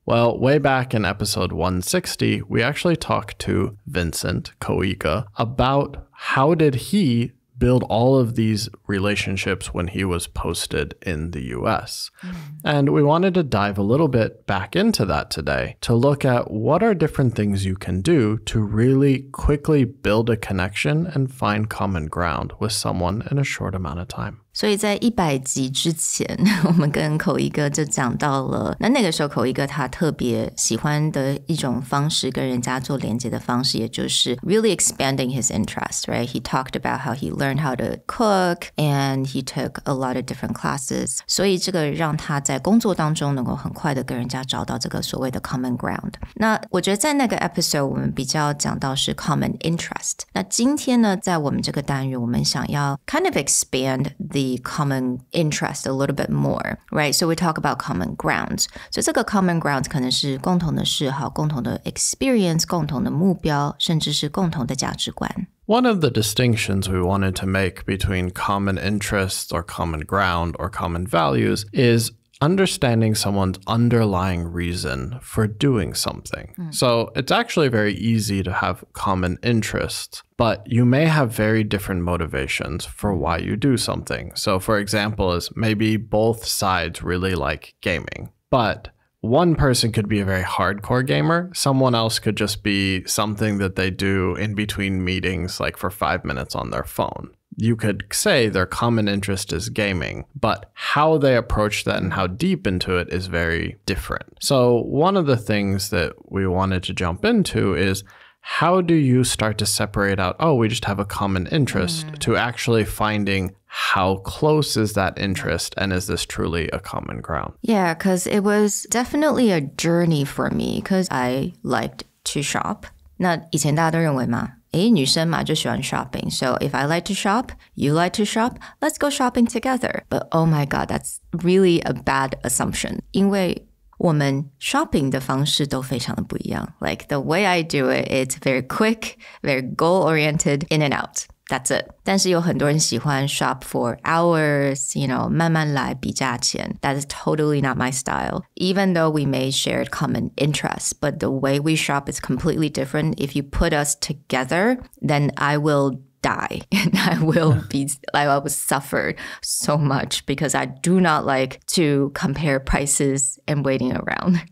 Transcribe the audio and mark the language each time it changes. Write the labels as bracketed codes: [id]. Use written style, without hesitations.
[en] Well, way back in episode 160, we actually talked to Vincent Koiga about how did he build all of these relationships when he was posted in the US. And we wanted to dive a little bit back into that today to look at what are different things you can do to really quickly build a connection and find common ground with someone in a short amount of time. [zh] 所以在100集之前，我们跟口一哥就讲到了，那个时候口一哥他特别喜欢的一种方式，跟人家做连接的方式，也就是 [en] really expanding his interest, right? He talked about how he learned how to cook and he took a lot of different classes. [zh] 所以这个让他在工作当中能够很快的跟人家找到这个所谓的 common ground. 那我觉得在那个 episode 我们比较讲到是 common interest. 那今天呢，在我们这个单元，我们想要 [en] kind of expand the common interest a little bit more, right? So we talk about common grounds. [zh] 所以这个 common grounds 可能是共同的嗜好、共同的 experience、共同的目标，甚至是共同的价值观。 [en] One of the distinctions we wanted to make between common interests or common ground or common values is understanding someone's underlying reason for doing something. So it's actually very easy to have common interests, but you may have very different motivations for why you do something. So for example, is maybe both sides really like gaming, but one person could be a very hardcore gamer. Someone else could just be something that they do in between meetings, like for 5 minutes on their phone.You could say their common interest is gaming, but how they approach that and how deep into it is very different. So one of the things that we wanted to jump into is how do you start to separate out, oh, we just have a common interest, to actually finding how close is that interest and is this truly a common ground? Yeah, because it was definitely a journey for me because I liked to shop. [zh] 那以前大家都认为嘛，女生嘛就喜欢 shopping. [en] So if I like to shop, you like to shop, let's go shopping together. But oh my God, that's really a bad assumption. [zh] 因为我们 shopping 的方式都非常的不一样. [en] Like the way I do it, it's very quick, very goal-oriented, in and out.That's it. [zh] 但是有很多人喜欢 [en] shop for hours, you know, [zh] 慢慢来比价钱. [en] That is totally not my style. Even though we may share common interests, but the way we shop is completely different. If you put us together, then I will die and I will suffer so much because I do not like to compare prices and waiting around.